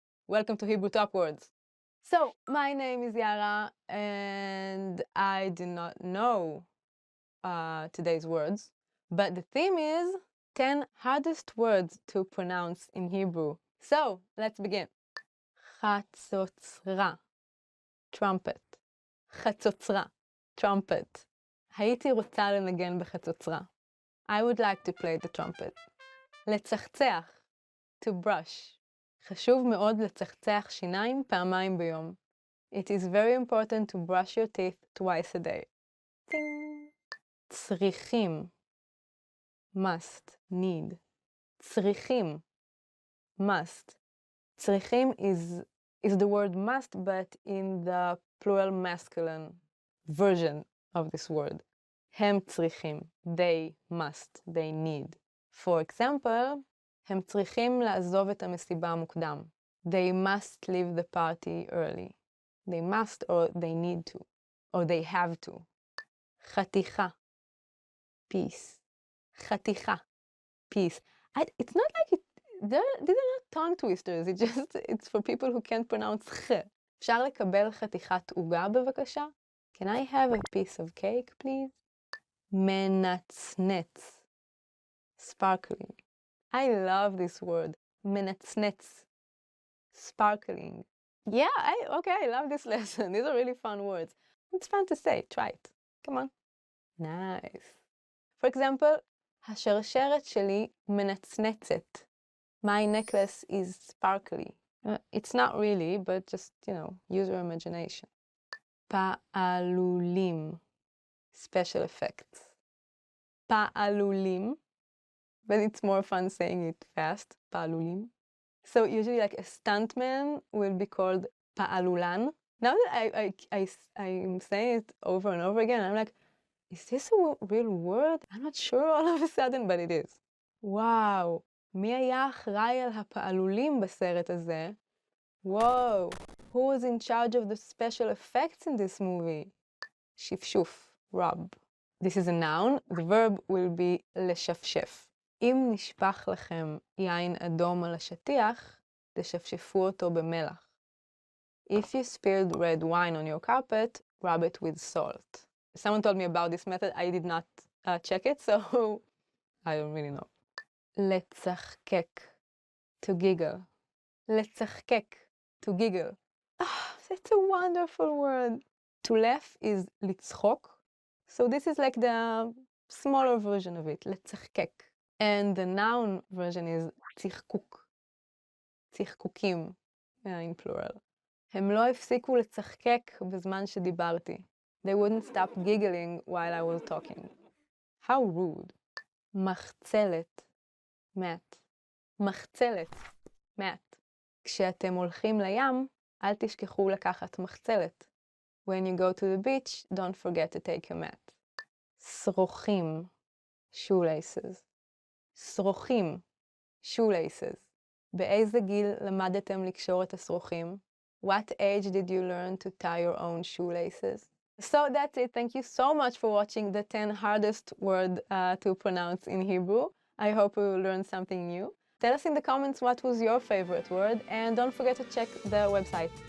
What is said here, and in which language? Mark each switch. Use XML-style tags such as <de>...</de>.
<en>Welcome to Hebrew Top Words. So, my name is Yara, and I do not know today's words, but the theme is 10 hardest words to pronounce in Hebrew. So, let's begin. חצוצרה, trumpet. חצוצרה, trumpet.</en> <he>הייתי רוצה לנגן בחצוצרה.</he> <en>I would like to play the trumpet.</en> <he>לצחצח, to brush. חשוב מאוד לצחצח שיניים פעמיים ביום.</he> <en>It is very important to brush your teeth twice a day. Ding. צריכים. Must, need. צריכים. Must. צריכים is the word must, but in the plural masculine version of this word.</en> <he>הם צריכים.</he> <en>They must. They need. For example,</en> <he>הם צריכים לעזוב את המסיבה המוקדם.</he> <en>They must leave the party early. They must or they need to. Or they have to. חתיכה. Peace. חתיכה. Peace. It's not like these are not tongue twisters, it's for people who can't pronounce ח.</en> <he>אפשר לקבל חתיכת עוגה בבקשה?</he> <en>Can I have a piece of cake, please? מנצנץ. Sparkling. I love this word. מנצנץ. Sparkling. Yeah, I love this lesson. These are really fun words. It's fun to say. Try it. Come on. Nice. For example,</en> <he>השרשרת שלי מנצנצת.</he> <en>My necklace is sparkly. It's not really, but just, use your imagination. פעלולים. Special effects. פעלולים. But it's more fun saying it fast. פעלולים. So usually like a stuntman will be called פעלולן. Now that I'm saying it over and over again, I'm like, is this a real word? I'm not sure all of a sudden, but it is. Wow.</en> <he>מי היה אחראי על הפעלולים בסרט הזה?</he> <en>Whoa. Who was in charge of the special effects in this movie? שפשוף. Rub. This is a noun. The verb will be לשפשף.</en> <he>אם נשפך לכם יין אדום על השטיח, תשפשפו אותו במלח.</he> <en>If you spilled red wine on your carpet, rub it with salt. Someone told me about this method. I did not check it, so I don't really know. לצחקק. To giggle. לצחקק. To giggle. That's a wonderful word. To laugh is לצחוק. So this is like the smaller version of it. לצחקק. And the noun version is צחקוק. צחקוקים. In plural.</en> <he>הם לא הפסיקו לצחקק בזמן שדיברתי.</he> <en>They wouldn't stop giggling while I was talking. How rude. מחצלת. mat. מחצלת. mat.</en> <he>כשאתם הולכים לים, אל תשכחו לקחת מחצלת.</he> <en>When you go to the beach, don't forget to take a mat. שרוכים. shoelaces. שרוכים. shoelaces.</en> <he>באיזה גיל למדתם לקשור את השרוכים?</he> <en>What age did you learn to tie your own shoelaces? So that's it. Thank you so much for watching the 10 hardest words to pronounce in Hebrew. I hope we will learn something new. Tell us in the comments what was your favorite word, and don't forget to check the website.</en>